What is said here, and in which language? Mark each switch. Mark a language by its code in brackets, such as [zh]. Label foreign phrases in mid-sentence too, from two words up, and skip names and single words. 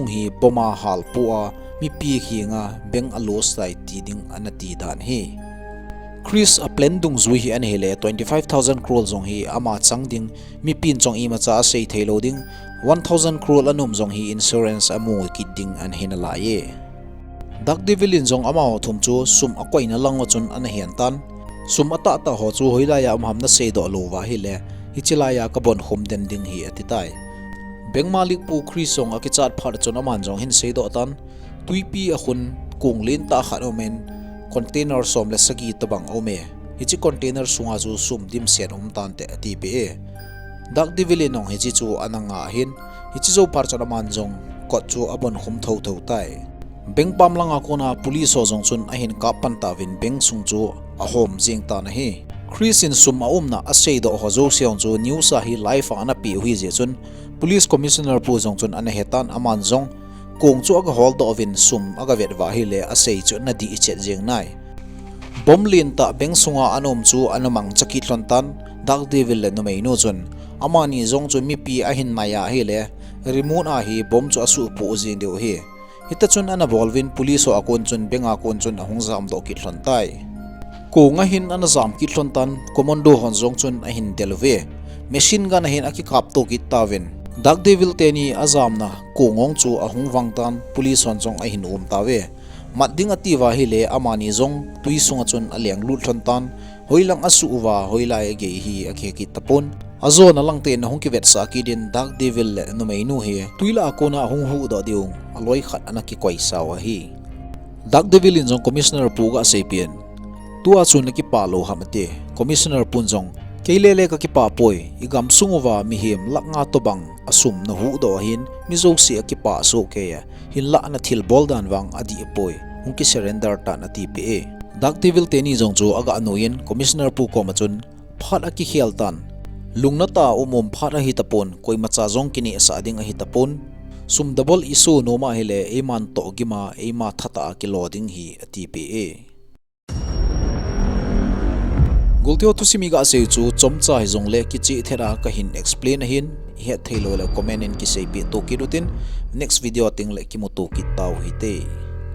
[tcz] hi boma hal puwa mi pi hi nga beng alos tai ti ding anati dan hi Chris a plan dung zui hi an hele 25000 crore zong hi ama chang ding mi pin chong i ma cha sei thelo ding 1000 crore anum zong hi insurance amu kit ding an hinala ye dak devilin zong ama ho thum chu sum akoi na lang chun an hian tan sum ata ta ho chu hoila ya am na sei do lo wa hi le hichila ya ka bon hom den ding hi atitai beng malik pu Chris zong a ki chat phar chon aman zong hin sei do tan tuipi a khun kung lin ta khat omen container som le sagi tabang ome hichi container sunga chu sum dim sen tan te ati pe dak divile nong hichi chu ananga hin hichi zo par chana man jong kot chu abon khum tho tho tai beng pam langa kona police ho jong chun a hin ka pan ta win beng sung chu a hom jing ta na hi Chris in sum a na a sei do ho zo seong chu news a hi live ana pi hui je chun [en] police commissioner [tcz] pu jong chun ana hetan aman jong kung chu aga [en] hold of [tcz] in sum aga vet wa hi le a sei chu na di ichet jeng nai bomlin ta beng sunga anom chu anamang chaki tlon tan dak devil le no mai no chun amani zong chu mi pi a hin maya hi le remote a hi bom chu asu pu jing deu hi hita chun ana bolvin police o akon chun benga kon chun ahung zam do ki tlon tai ko nga hin ana zam ki tlon tan commando hon zong chun a hin delve machine gun hin aki kap to ki tawin dak devil teni azam na kongong chu ahung wangtan police on jong a hin tawe matding ati wa hi le amani zong tui sunga chun aleng lut thon tan hoilang asu wa hoila ge hi akhe ki tapon azo na lang te na hung ki vet sa ki din dak devil le no mai nu hi tuila akona hung hu do diung aloi khat anaki koi sawa hi dak devil in jong commissioner pu ga sepien tua chun ki palo hamate commissioner punjong keilele ka ki pa poi igam sungwa mi him laknga to bang asum na hu do hin mi zo si ki pa so ke ya hin la na thil boldan wang adi poi hung ki surrender ta na ti pe dak devil teni jong chu aga anoin commissioner pu ko machun phat aki khial tan lungna ta umom phat a hitapon koi macha jong kini sa ding a hitapon sum double isu no ma hele eman to gima ema thata ki loading hi ati pe gultio tu simiga se chu chomcha hi jong le ki chi thera ka hin explain hin he thelo le comment in ki sei pi to ki rutin [en] next video [tcz] ting le ki mo to ki taw hi te